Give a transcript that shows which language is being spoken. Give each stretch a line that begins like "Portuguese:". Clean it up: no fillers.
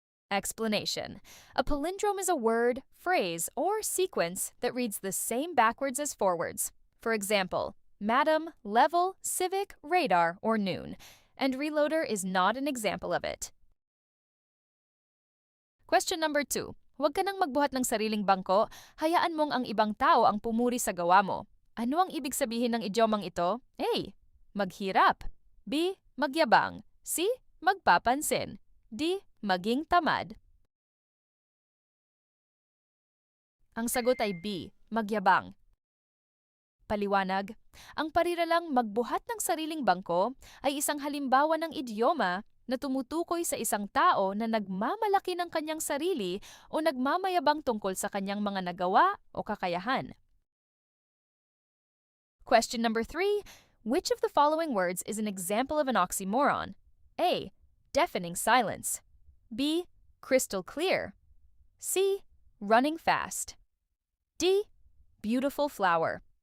English: Explanation: a palindrome is a word, phrase, or sequence that reads the same backwards as forwards. For example, madam, level, civic, radar, or noon. And reloader is not an example of it. Question number 2.
Filipino: Huwag ka nang magbuhat ng sariling bangko, hayaan mong ang ibang tao ang pumuri sa gawa mo. Ano ang ibig sabihin ng idiomang ito? A. Maghirap, B. Magyabang, C. Magpapansin, D. Maging tamad. Ang sagot ay B. Magyabang. Paliwanag: ang pariralang magbuhat ng sariling bangko ay isang halimbawa ng idioma na tumutukoy sa isang tao na nagmamalaki ng kanyang sarili o nagmamayabang tungkol sa kanyang mga nagawa o kakayahan.
English: Question number 3. Which of the following words is an example of an oxymoron? A. Deafening silence, B. Crystal clear, C. Running fast, D. Beautiful flower.